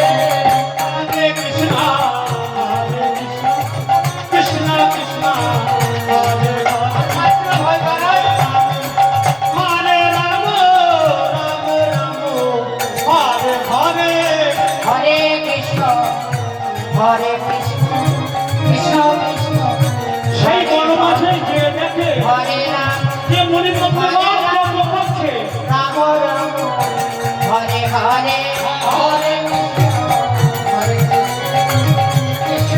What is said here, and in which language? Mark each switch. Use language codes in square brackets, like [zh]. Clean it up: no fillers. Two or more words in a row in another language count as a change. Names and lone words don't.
[sa] হরে কৃষ্ণ কৃষ্ণ কৃষ্ণ হরে হরে হরে রাম রাম রাম হরে হরে হরে কৃষ্ণ হরে কৃষ্ণ কৃষ্ণ কৃষ্ণ [bn] সেই বনমাঝে যে দেখে [sa] হরে রাম [bn] যে মুনিগণ যজ্ঞ করছে [sa] রাম রাম হরে হরে হরে কৃষ্ণ হরে কৃষ্ণ